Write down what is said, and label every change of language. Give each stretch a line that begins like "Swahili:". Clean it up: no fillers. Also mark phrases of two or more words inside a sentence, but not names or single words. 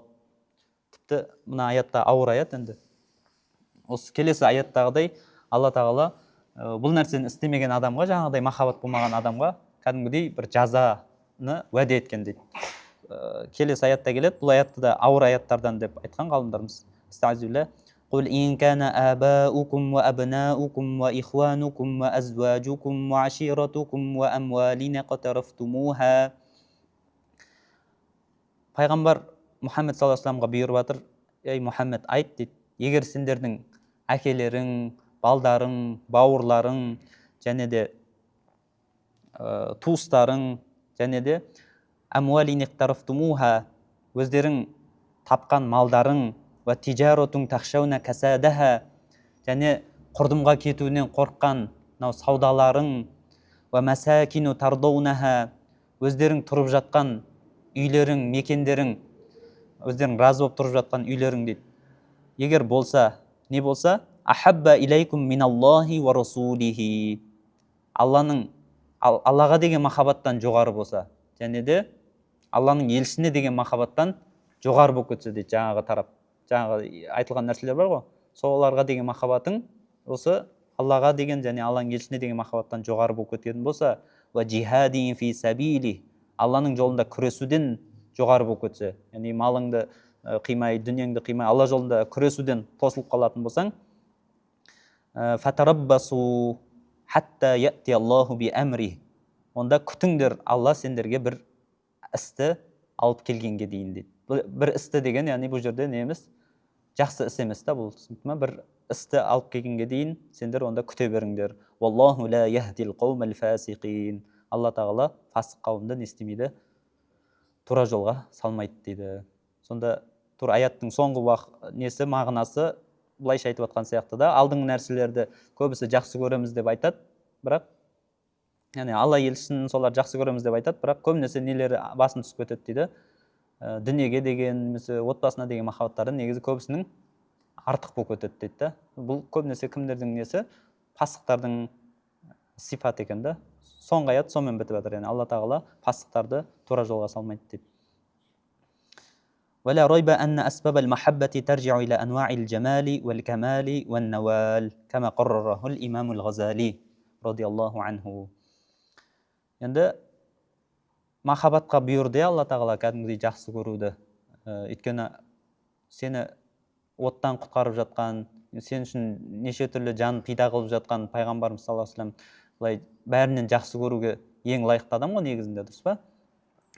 Kazakh: Тіпті мына аятта ауыр аят енді. Осы келесі аяттағыдай Алла тағала бұл нәрсені істемеген адамға, жаңағыдай махаббат болмаған адамға кәдімгідей бір жазаны уәде еткен дейді. Келесі аятта келеді. Бұл аятты да ауыр аяттардан деп айтқан ғалымдарымыз. Истағфирулlah.
Arabic: قل إن كان آباؤكم وأبناؤكم وإخوانكم وأزواجكم وعشيرتكم وأموال اقترفتموها.
Kazakh: Пайғамбар Мұхаммед
Arabic: صلى الله عليه وسلم
Kazakh: бұйырып жатыр, ей Мұхаммед айт дейді, егер сендердің әкелерің, балдарың, бауырларың, және де туыстарың, және де
Arabic: أموال اقترفتموها,
Kazakh: өздерің тапқан малдарың,
Arabic: وتجارة تخشون كسادها,
Kazakh: және құрдымға кетуінен қорыққан саудаларың,
Arabic: ومساكن ترضونها,
Kazakh: өздерің тұрып жатқан үйлерің, мекендерің, өздерің разы болып тұрып жатқан үйлерің дейді. Егер болса, не болса?
Arabic: أحب إليكم من الله ورسوله.
Kazakh: Аллаға деген махаббаттан жоғары болса, және де Алланың елшісіне деген махаббаттан жоғары болып кетсе дейді, жаңағы тарап. Жаңағы айтылған нәрселер бар ғой, соларға деген махаббатың осы Аллаға деген және Алланың елшісіне деген махаббаттан жоғары болып кеткен болса,
Arabic: وجهاد في سبيله,
Kazakh: Алланың жолында күресуден жоғары болып кетсе, яғни малыңды қимай, дүниеңді қимай, Алла жолында күресуден тосылып қалатын болсаң,
Arabic: فتربصوا حتى يأتي الله بأمره,
Kazakh: онда күтіңдер, Алла сендерге бір істі алып келгенге дейін дейді. Бір істі деген, яғни бұл жерде не емес, жақсы іс емес та, бұл бір істі алып келгенге дейін сендер онда күте беріңдер.
Arabic: والله لا يهدي القوم الفاسقين.
Kazakh: Алла тағала фасық қауымды не істемейді, тура жолға салмайды дейді. Сонда тура аяттың соңғы несі, мағынасы былайша айтып жатқан сияқты да, алдыңғы нәрселерді көбісі жақсы көреміз деп айтады, бірақ яғни Алла елшісін солар жақсы көреміз деп айтады, бірақ көбінесе нелері басын түсіп кетеді дейді. Дүниеге деген, немесе отбасына деген махаббаттары негізі көбісінің артық болып кетеді дейді да. Бұл көбінесе кімдердің несі? Пасықтардың сипат екен да. Соңғы аят сонымен бітіп жатыр. Яғни Алла тағала пасықтарды тура жолға салмайды дейді.
Arabic: ولا ريب أن أسباب المحبة ترجع إلى أنواع الجمال والكمال والنوال كما قرره الإمام الغزالي رضي الله عنه.
Kazakh: Енді махаббатқа бұйырды Алла тағала кәдімгідей жақсы көруді. Өйткені сені оттан құтқарып жатқан, сен үшін неше түрлі жан пида қылып жатқан пайғамбарымыз
Arabic: صلى الله عليه وسلم
Kazakh: бәрінен жақсы көруге ең лайықты адам ғой негізінде, дұрыс па?